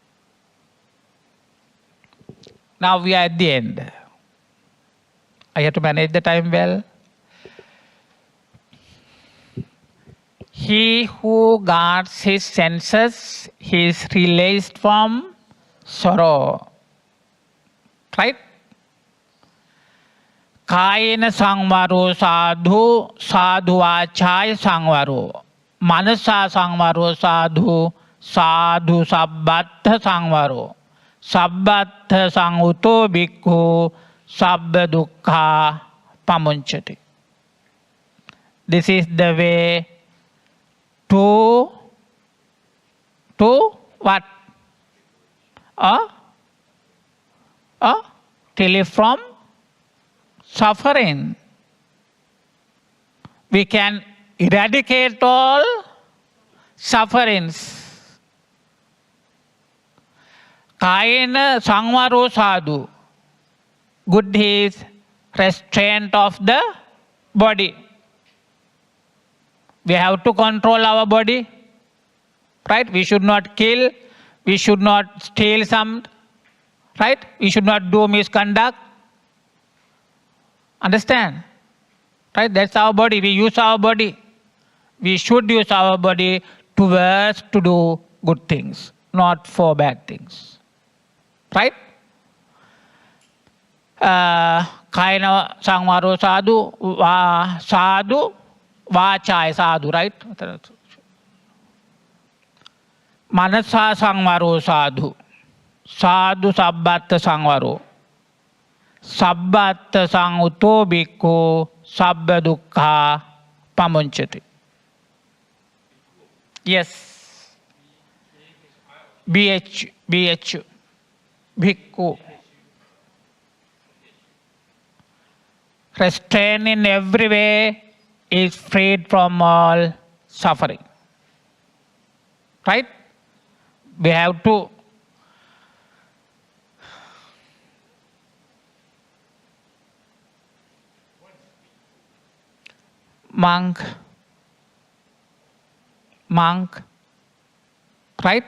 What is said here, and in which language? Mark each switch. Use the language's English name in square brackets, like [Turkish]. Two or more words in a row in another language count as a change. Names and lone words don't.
[English] Now we are at the end. I have to manage the time well. He who guards his senses, he is released from sorrow. Right? [Pali] Kayena sangvaro sadhu, sadhu achaya sangvaro. Manasa sangvaro sadhu, sadhu sabbattha sangvaro. Sabbattha sanguto bhikkhu, sabba dukkha pamunchati. [English] This is the way to what? Relief from suffering. We can eradicate all sufferings. [Pali] Kayena sangvaro sadhu. [English] Good is restraint of the body. We have to control our body. Right? We should not kill. We should not steal some. Right? We should not do misconduct. Understand? Right? That's our body. We use our body. We should use our body towards to do good things, not for bad things. Right? [Pali] Kaina sangwaro sadhu, sadhu, vachai sadhu, right? Manasa sangwaro sadhu, sadhu sabbatta sangwaro, sabbatta sanguto bhikkhu, sabba dukkha pamunchati. [English] Yes. BH, bhikkhu. Restrained in every way is freed from all suffering. Right? We have to monk, right?